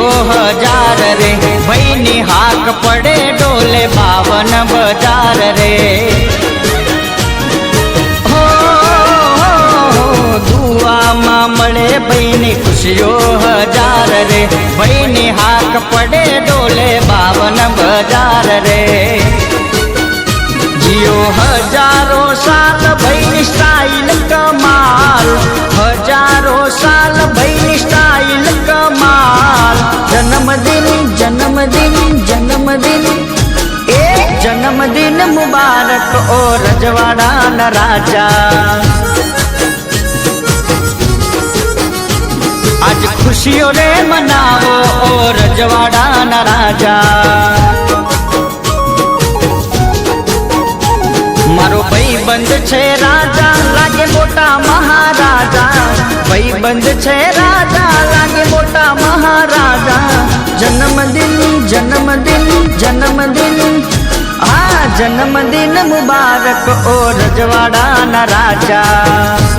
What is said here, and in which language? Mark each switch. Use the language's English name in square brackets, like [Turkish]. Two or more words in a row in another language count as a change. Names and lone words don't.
[Gujarati] હજાર રે, ભાઈની હાક પડે ડોલે 52 બજાર રે। હો દુઆમાં મળે ભાઈની ખુશીઓ હજાર રે, ભાઈની હાક પડે ડોલે 52 બજાર રે। [Hindi] जियो हजारों साल [Gujarati] ભાઈની સ્ટાઇલ કમાલ, [Hindi] हजारों साल [Gujarati] ભાઈની સ્ટાઇલ કમાલ। જન્મદિન જન્મદિન જન્મદિન જન્મદિન મુબારક ઓ રજવાડા ન રાજા। [Hindi] आज खुशियों रे मनाओ ओ रजवाड़ा न राजा। [Gujarati] મારો ભાઈબંધ છે રાજા લાગે મોટા મહારાજા, ભાઈબંધ છે રાજા લાગે મોટા મહારાજા. જન્મદિન જન્મદિન જન્મદિન આ જન્મદિન મુબારક ઓ રજવાડાના રાજા.